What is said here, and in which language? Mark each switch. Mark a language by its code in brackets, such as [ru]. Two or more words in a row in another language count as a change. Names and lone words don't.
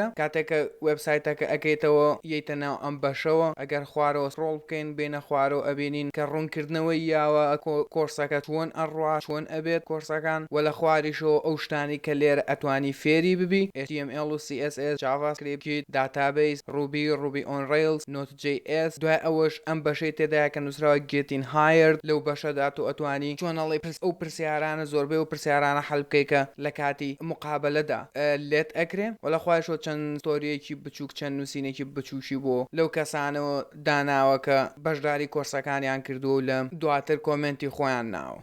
[ckb] کاتێکە وێبسایتەکە ئەەکەیتەوە یەیتە ناو ئەم بەشەوە، ئەگەر خوارەوە سکرۆڵ بکەین بینە خوارەوە ئەبینین کە ڕوونکردنەوەی یاوە کۆرسەکە چۆن ئەڕوا، چۆن ئەبێت کۆرسەکان، و لە خواریشەوە ئەو شتانی کە لێرە ئەتوانی فێری ببی، HTML و CSS، JavaScript، داتابیس، Ruby on Rails، Node.js. دوای ئەوەش ئەم بەشەی تێدایە کە نووسراوە [en] getting hired. [ckb] لەو بەشەدا تۆ ئەتوانی چۆنەڵی ئەو پرسیارانە زۆربەی و پرسیارانە حەل بکەیکە لە کاتی مقابلەدا لێت ئەکرێ. و لە خوایشەوە چەند ستۆریەکی بچووک، چەند نووسینێکی بچووشی بۆ لەو کەسانەوە داناوە کە بەشداری کۆرسەکانیان کردو و لە دواتر کۆمنتی خۆیان ناوە.